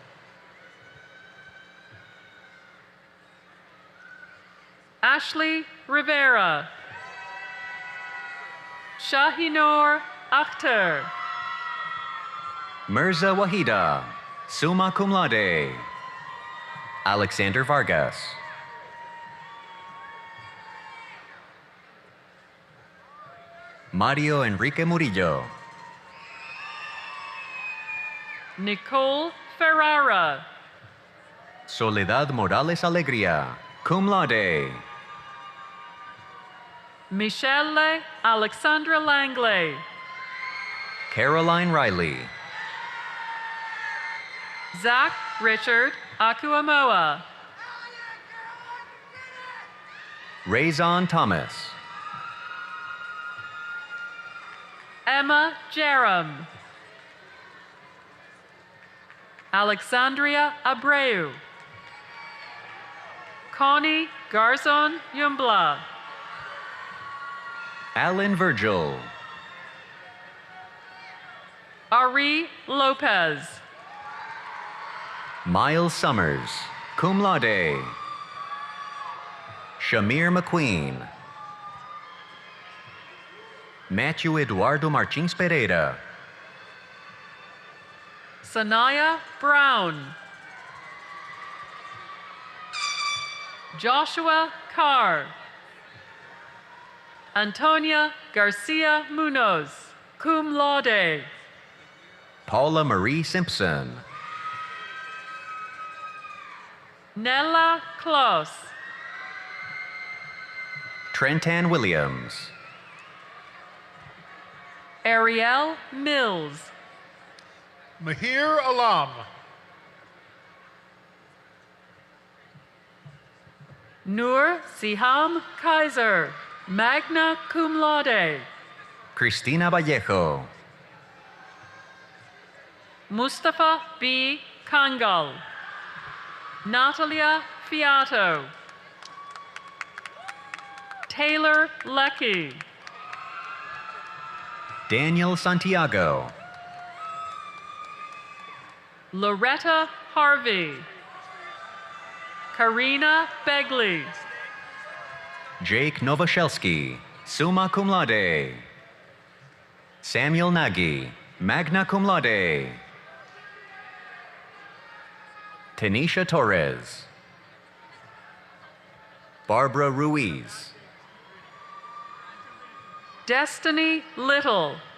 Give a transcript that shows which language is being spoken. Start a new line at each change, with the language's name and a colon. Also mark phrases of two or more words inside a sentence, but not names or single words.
English: Ashley Rivera. Shahinor Akhtar. Mirza Wahida,
Latin: summa cum laude.
English: Alexander Vargas. Mario Enrique Murillo. Nicole Ferrara. Soledad Morales Alegría,
Latin: cum laude.
English: Michelle Alexandra Langley. Caroline Riley. Zach Richard Akuamoa. Raison Thomas. Emma Jerem. Alexandria Abreu. Connie Garzon Yumbla. Alan Virgil. Ari Lopez. Miles Summers,
Latin: cum laude.
English: Shamir McQueen. Matthew Eduardo Martins Pereira. Sanaya Brown. Joshua Carr. Antonia Garcia Munoz,
Latin: cum laude.
English: Paula Marie Simpson. Nella Kloss. Trentan Williams. Ariel Mills. Mahir Alam. Nur Siham Kaiser,
Latin: magna cum laude.
English: Cristina Vallejo. Mustafa B. Kangal. Natalia Fiato. Taylor Leckie. Daniel Santiago. Loretta Harvey. Karina Begley. Jake Novoselsky,
Latin: summa cum laude.
English: Samuel Nagy,
Latin: magna cum laude.
English: Tanisha Torres. Barbara Ruiz. Destiny Little.